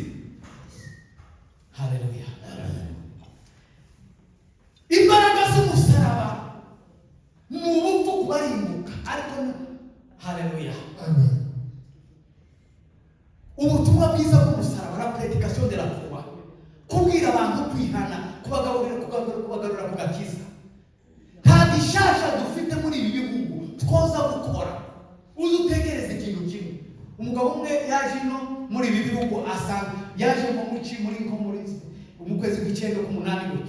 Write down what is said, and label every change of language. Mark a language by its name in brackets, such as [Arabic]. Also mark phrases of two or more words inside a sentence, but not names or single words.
[Rundi] Haleluya. Imbaraga z'umusaraba ni ubupfu kubarimbuka, ariko haleluya. Amen. Ubutumwa bwiza bw'umusaraba, [French] la prédication de la croix, [Rundi] kubwira abantu kwihana, kubagarura ku gakiza. Nta gishasha dufite muri ibi bihugu twoza gukora. Uzi utegereza ikintu kimwe. Umugabo umwe yaje no muri ibi bihugu asanga yaje mu muci muri umukwezi w'Icyenda ku 8 gutyo.